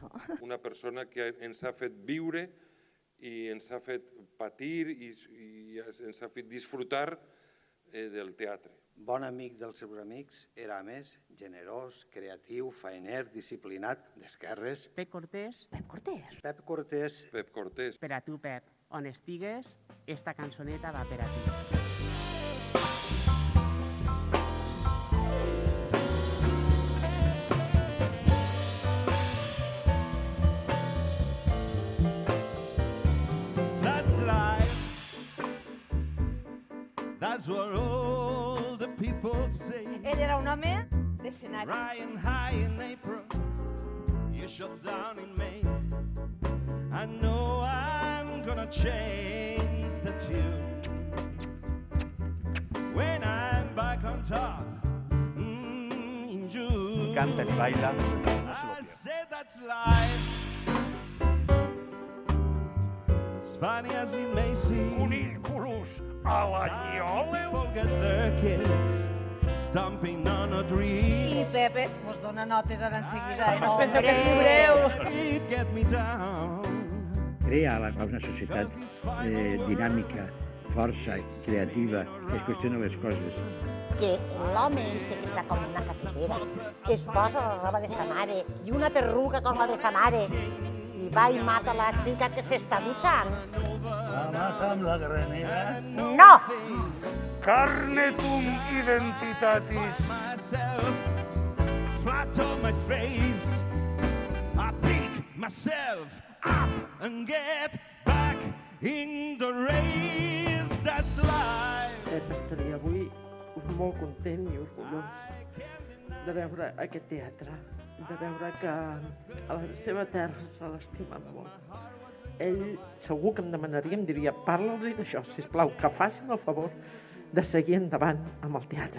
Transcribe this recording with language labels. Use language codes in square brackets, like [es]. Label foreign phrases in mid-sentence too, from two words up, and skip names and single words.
[ca] Una persona que ens ha fet viure i ens ha fet patir i ens ha fet disfrutar del teatre. Bon amic dels seus amics, era a més generós, creatiu, faener, disciplinat, d'esquerres. Pep Cortés, Pep Cortés. Pep Cortés, Pep Cortés. per a tu, Pep, on estigues, esta cançoneta va per a tu. [en] That's life. That's what all the people say. [ca] Ell era un home d'escenari. [en] Riding high in April, you shut down in May. I know I'm gonna change the tune when I'm back on top in June. [es] Canta y baila, no se lo [en] I [es] pierda. [en] said that's life. As funny as it may seem. [la] Conículus a la [en] People get their kids stomping on a dream. [ca] I Pepe mos dona notes ara enseguida. No, penso que [es] hombre. [en] It get me down. [ca] Crea una societat dinàmica, força, creativa, que es qüestiona les coses. Que l'home ese que està com una cafetera, es posa la roba de sa mare i una perruca com la de sa mare i va i mata la xica que s'està dutxant. La mata amb la granera. No! [la] Carnetum identitatis. [en] Myself flat on my face. I pick myself up and get back in the race. That's life. [ca] Pep estaria avui molt content i orgullós de veure aquest teatre, de veure que a la seva terra se l'estimen molt. Ell segur que em demanaria, em diria, parla'ls d'això, sisplau, que facin el favor de seguir endavant amb el teatre.